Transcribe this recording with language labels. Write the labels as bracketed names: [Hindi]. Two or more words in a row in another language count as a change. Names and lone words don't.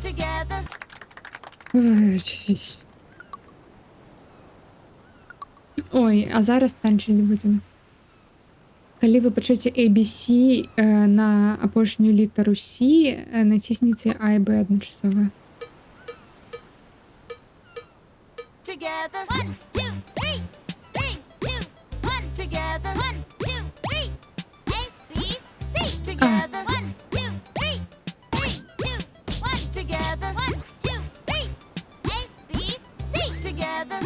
[English] Together. [Belarusian] Ой, а зараз танчыць будзем. Калі вы пачуеце ABC на апошнюю літару C, націсніце А і Б адначасова. [English] Together. 1, 2, 3. 3, 2, 1. Together. 1, 2, 3. A, B, C. Together. 1, 2, 3. 3, 2, 1. Together. 1, 2, 3. A, B, C. Together.